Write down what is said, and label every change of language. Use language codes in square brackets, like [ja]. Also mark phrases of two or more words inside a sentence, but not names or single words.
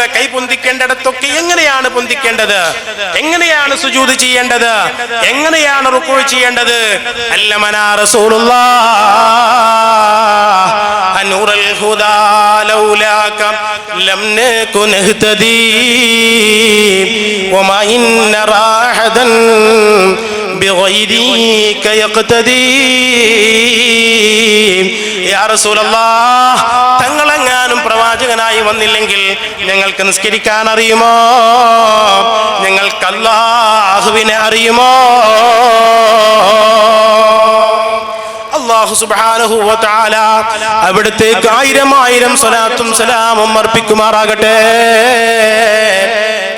[ml] കൈ പൊന്തിക്കേണ്ടിടത്തൊക്കെ എങ്ങനെയാണ് പൊന്തിക്കേണ്ടത്, എങ്ങനെയാണ് സുജൂദ് ചെയ്യേണ്ടത്, എങ്ങനെയാണ് റുക്കൂ ചെയ്യേണ്ടത്. [ar] علمنا رسول الله نور الهدى لولاك لم نكن نهتدي وما إن راحدا بغيرك يقتدي يا رسول الله. [ml] തങ്ങളെങ്ങാനും പ്രവാചകനായി വന്നില്ലെങ്കിൽ ഞങ്ങൾക്ക് നിസ്കരിക്കാൻ അറിയുമോ? ഞങ്ങൾക്ക് അല്ലാഹുവിനെ അറിയുമോ? അല്ലാഹു [ar] سبحانه وتعالى [ml] അവിടത്തേക്ക് 1000 സ്വലാത്തും സലാമും അർപ്പിക്കുമാറാകട്ടെ.